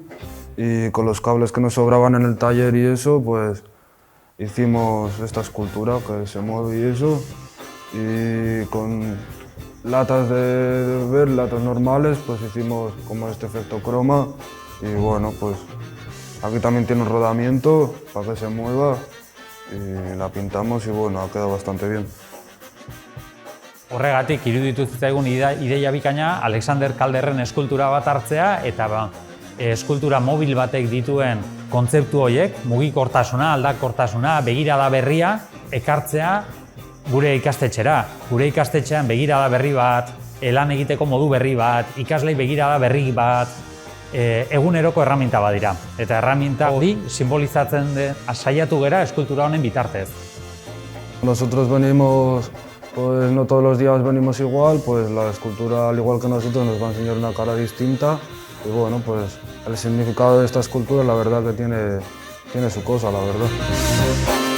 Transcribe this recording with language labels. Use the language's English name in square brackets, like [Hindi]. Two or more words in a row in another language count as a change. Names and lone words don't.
[Spanish] y con los cables que nos sobraban en el taller y eso, pues hicimos esta escultura que se mueve y eso, y con latas de ver, latas normales, pues hicimos como este efecto croma y bueno, pues aquí también tiene un rodamiento para que se mueva y la pintamos y bueno, ha quedado bastante bien. [Basque] Horregatik, iruditu zitzaigun ideia bikaina Alexander Calderren eskultura bat hartzea eta eskultura mobil batek dituen kontzeptu horiek, mugikortasuna, aldakortasuna, begirada berria ekartzea gure ikastetxera. Gure ikastetxean begirada berri bat, lan egiteko modu berri bat, ikaslei begirada berri bat, eguneroko erraminta bat dira. Eta erraminta hori simbolizatzen saiatu gera eskultura honen bitartez. [Spanish] Nosotros venimos, pues no todos los días venimos igual, pues la escultura, al igual que nosotros, nos va a enseñar una cara distinta y bueno, pues el significado de esta escultura la verdad que tiene su cosa, la verdad.